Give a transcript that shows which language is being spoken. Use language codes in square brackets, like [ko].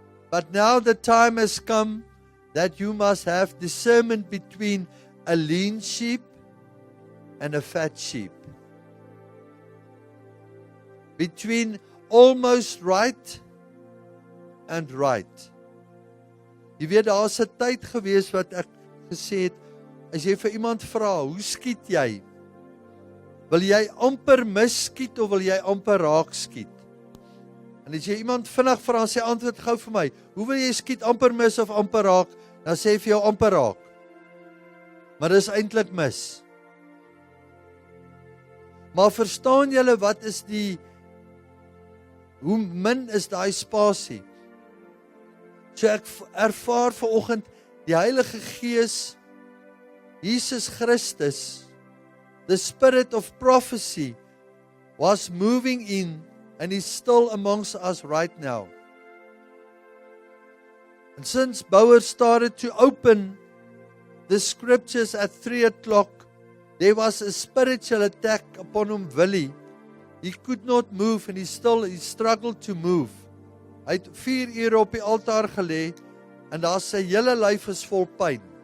[en] But now the time has come that you must have discernment between a lean sheep and a fat sheep. Between almost right and right. [af] Jy weet, daar's 'n tyd gewees wat ek gesê het, as jy vir iemand vra, hoe skiet jy? Wil jy amper misskiet of wil jy amper raak skiet? En as jy iemand vinnig vra, sê antwoord gou vir my, hoe wil jy skiet, amper mis of amper raak? Dan sê hy vir jou amper raak. Maar dis eintlik mis. Maar verstaan julle wat is hoe min is daai spasie? So ek ervaar vanoggend die Heilige Gees, Jesus Christus, [en] the spirit of prophecy was moving in and is still amongst us right now. And since Bouwer started to open the scriptures at 3 o'clock, there was a spiritual attack upon him, Willie. He could not move and he struggled to move. [af] Hy het 4 ure op die altaar gelê en daar sy hele lyf is vol pyn.